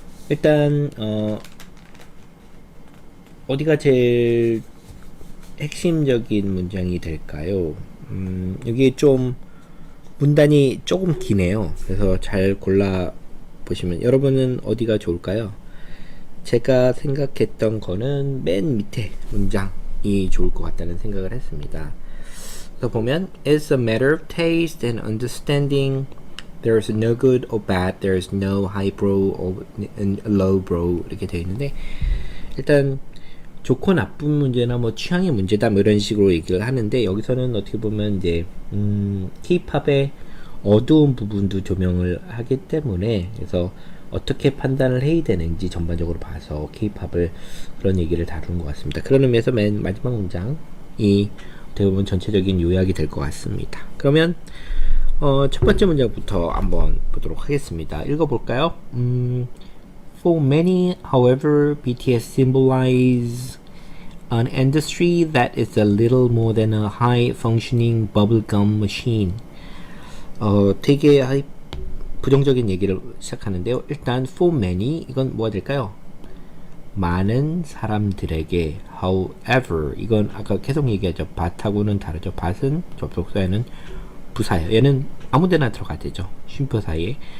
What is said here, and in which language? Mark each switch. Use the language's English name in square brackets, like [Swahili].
[Korean] 일단, 어디가 제일 핵심적인 문장이 될까요? 여기 좀 문단이 조금 기네요. 그래서 잘 골라 보시면 여러분은 어디가 좋을까요? 제가 생각했던 거는 맨 밑에 문장이 좋을 것 같다는 생각을 했습니다. 그래서 보면 [English] It's a matter of taste and understanding. There's no good or bad. There's no highbrow or lowbrow [Korean] 이렇게 되어 있는데, 일단 좋고 나쁜 문제나 뭐 취향의 문제다 뭐 이런 식으로 얘기를 하는데, 여기서는 어떻게 보면 이제 K-팝의 어두운 부분도 조명을 하기 때문에, 그래서 어떻게 판단을 해야 되는지 전반적으로 봐서 K-팝을 그런 얘기를 다루는 것 같습니다. 그런 의미에서 맨 마지막 문장이 어떻게 보면 전체적인 요약이 될 것 같습니다. 그러면 첫 번째 문장부터 한번 보도록 하겠습니다. 읽어볼까요? [English] For many, however, BTS symbolize an industry that is a little more than a high-functioning bubblegum machine. [Korean] 되게 부정적인 얘기를 시작하는데요. 일단 for many, 이건 뭐가 될까요? 많은 사람들에게. however, 이건 아까 계속 얘기하죠. but하고는 다르죠. but은 접속사에는 부사예요. 얘는 아무데나 들어가야 되죠. 쉼표 사이에.